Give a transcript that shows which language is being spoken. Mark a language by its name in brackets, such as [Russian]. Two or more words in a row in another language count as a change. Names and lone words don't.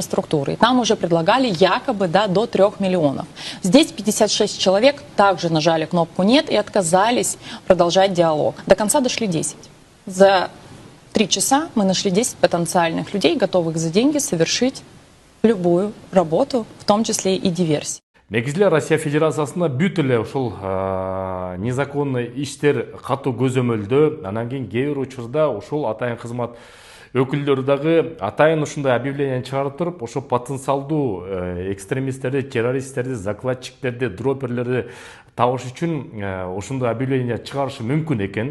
[Russian] И там уже предлагали якобы до 3 миллионов. Здесь 56 человек также нажали кнопку «Нет» и отказались продолжать диалог. До конца дошли 10. За 3 часа мы нашли 10 потенциальных людей, готовых за деньги совершить любую работу, в том числе и диверсии. [Kyrgyz] Негизинде Россия Федерациясында бүт эле ушул незаконный иштер катуу көзөмөлдө, анан кийин кээ бир учурда ушул атайын кызмат өкүлдөрү дагы атайын ушундай объявление чыгарып туруп, ошо потенциалдуу экстремисттерди, террористтерди, закладчиктерди, дроперлерди табыш үчүн ошондой объявление чыгарышы мүмкүн экен.